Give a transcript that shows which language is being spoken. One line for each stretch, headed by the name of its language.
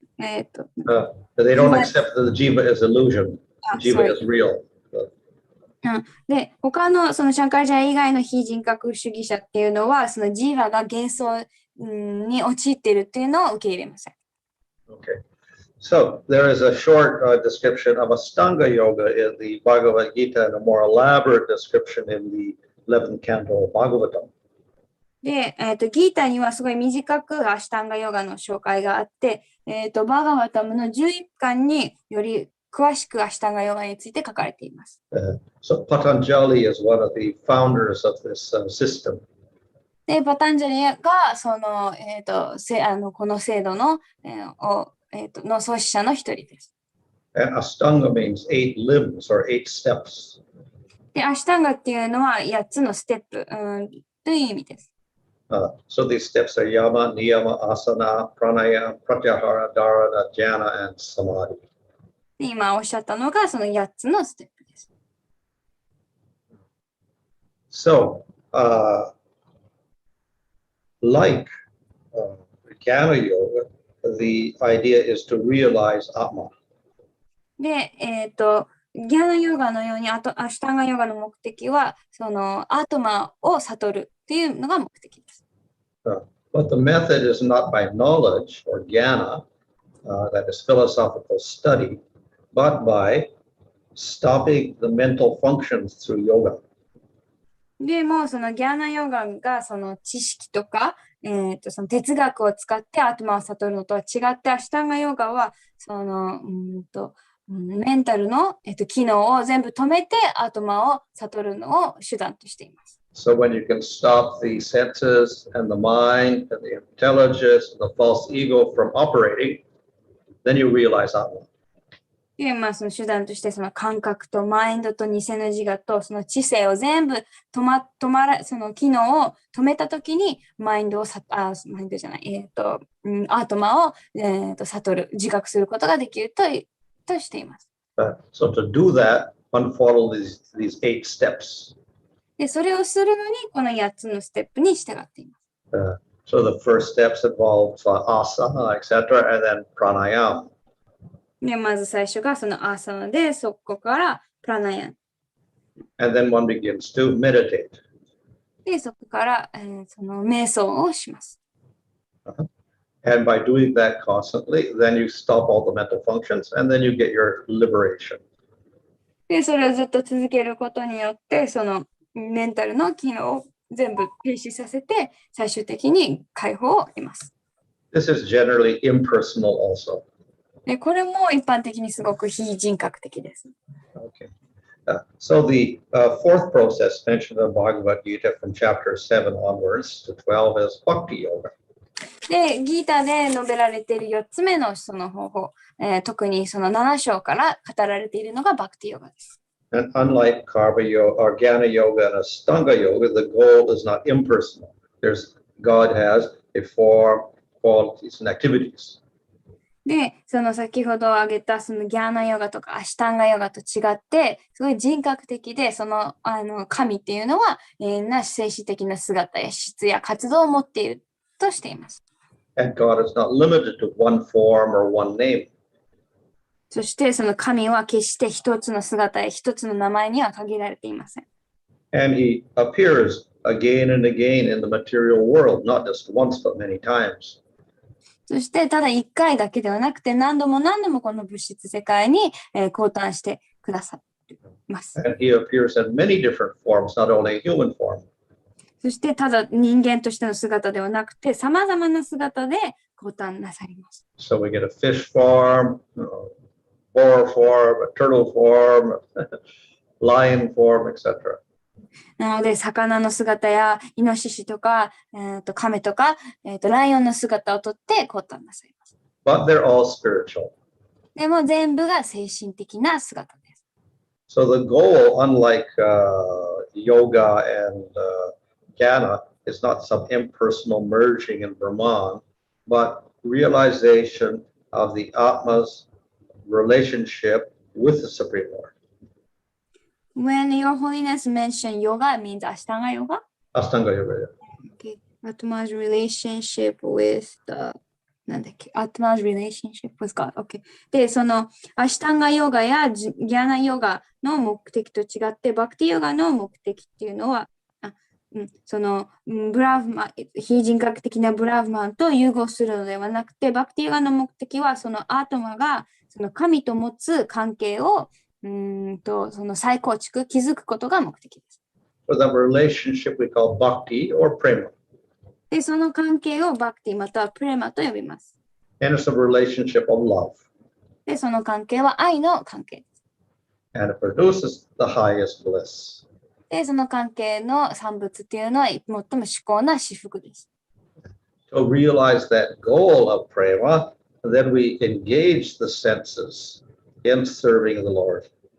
English: They don't accept that the jiva is illusion. Jiva is real.
Japanese: で、他のそのシャンカラチャーヤ以外の非人格主義者っていうのは、そのジーワが幻想に陥っているっていうのを受け入れません。
English: Okay. So there is a short description of Astanga Yoga in the Bhagavad Gita and a more elaborate description in the 11th canto of Bhagavatam.
Japanese: で、ギータにはすごい短くアシタンガヨガの紹介があって、バガバタムの11巻により詳しくアシタンガヨガについて書かれています。
English: So Patanjali is one of the founders of this system.
Japanese: で、パタンジャリがその、この制度の、の創始者の一人です。
English: And Astanga means 8 limbs or 8 steps.
Japanese: で、アシタンガっていうのは8つのステップ、という意味です。
English: So these steps are yama, niyama, asana, pranayama, pratyahara, dharana, jhana, and samadhi.
Japanese: で、今おっしゃったのがその8つのステップです。
English: So, like Jnana Yoga, the idea is to realize Atma.
Japanese: で、ギャーナヨガのようにアシュタンガヨガの目的はそのアートマを悟るっていうのが目的です。
English: But the method is not by knowledge or jnana, that is philosophical study, but by stopping the mental functions through yoga.
Japanese: でもそのギャーナヨガがその知識とか、その哲学を使ってアートマを悟るのとは違ってアシュタンガヨガはそのメンタルの、機能を全部止めてアートマを悟るのを手段としています。
English: So when you can stop the senses and the mind and the intelligence and the false ego from operating, then you realize Atma.
Japanese: で、その手段としてその感覚とマインドと偽の自我とその知性を全部その機能を止めたときにマインドじゃない、アートマを、悟る、自覚することができるとしています。
English: So to do that, one follow these 8 steps.
Japanese: で、それをするのにこの8つのステップに従っています。
English: So the first steps involve asana, etc., and then pranayama.
Japanese: で、まず最初がそのアーサナで、そこからプラナヤン。
English: And then one begins to meditate.
Japanese: で、そこから、その瞑想をします。
English: And by doing that constantly, then you stop all the mental functions and then you get your liberation.
Japanese: で、それをずっと続けることによって、そのメンタルの機能を全部停止させて、最終的に解放を得ます。
English: This is generally impersonal also.
Japanese: で、これも一般的にすごく非人格的です。
English: Okay. So the fourth process mentioned in Bhagavad Gita from chapter 7 onwards to 12 is Bhakti Yoga.
Japanese: で、ギータで述べられている4つ目のその方法、特にその7章から語られているのがバクティヨガです。
English: And unlike Karma Yoga or Jnana Yoga and Astanga Yoga, the goal is not impersonal. God has a form, qualities, and activities.
Japanese: で、その先ほど挙げたそのギャーナヨガとかアシュタンガヨガと違って、すごい人格的で、その神っていうのは、精神的な姿や質や活動を持っているとしています。
English: And God is not limited to one form or one name.
Japanese: そしてその神は決して一つの姿や一つの名前には限られていません。
English: And he appears again and again in the material world, not just once but many times.
Japanese: そしてただ一回だけではなくて何度も何度もこの物質世界に降誕してくださいます。
English: And he appears in many different forms, not only a human form.
Japanese: そしてただ人間としての姿ではなくて様々な姿で降誕なさります。
English: So we get a fish form, boar form, a turtle form, lion form, etc.
Japanese: なので、魚の姿やイノシシとか、亀とか、ライオンの姿をとって降誕なさいます。
English: But they're all spiritual.
Japanese: でも全部が精神的な姿です。
English: So the goal, unlike yoga and jnana, is not some impersonal merging in Brahman, but realization of the Atma's relationship with the Supreme Lord. When Your Holiness mentioned yoga, it means Ashtanga yoga? Astanga Yoga. Okay. Atma's relationship with the
Japanese: なんだっけ
English: Atma's relationship with God. Okay.
Japanese: で、そのアシュタンガヨガやギャーナヨガの目的と違って、バクティヨガの目的っていうのは、そのブラーフマン、非人格的なブラーフマンと融合するのではなくて、バクティヨガの目的は、そのアートマがその神と持つ関係をその再構築、築くことが目的です。
English: For that relationship we call bhakti or prema.
Japanese: で、その関係をバクティまたはプレマと呼びます。
English: And it's a relationship of love.
Japanese: で、その関係は愛の関係です。
English: And it produces the highest bliss.
Japanese: で、その関係の産物っていうのは最も至高な至福です。
English: To realize that goal of prema, then we engage the senses in serving the Lord.